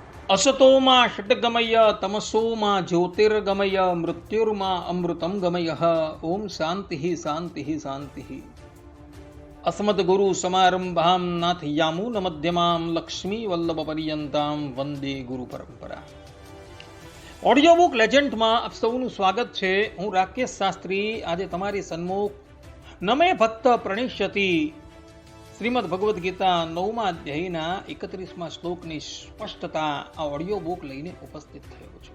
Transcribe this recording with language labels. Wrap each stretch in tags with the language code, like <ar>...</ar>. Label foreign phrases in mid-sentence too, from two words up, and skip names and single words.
<sa>असतोमा षट्गमय तमसोमा ज्योतिर्गमय मृत्युर्मा अमृतं गमय। ओम शांति शांति शांति। अस्मद्गुरु समारंभां नाथयामूल मध्यमां लक्ष्मी वल्लभ पर्यंतां वंदे गुरु परंपरा।</sa> <gu>ઓડિયો બુક લેજન્ડમાં આપ સૌનું સ્વાગત છે। હું રાકેશ શાસ્ત્રી આજે તમારી સન્મુખ</gu> <sa>નમે ભક્ત પ્રણિષ્યતિ</sa> <gu>શ્રીમદ ભગવદ્ ગીતા 9મા અધ્યાયના 31મા શ્લોકની સ્પષ્ટતા આ</gu> <en>audio book</en> <gu>લઈને ઉપસ્થિત થયો છું।</gu>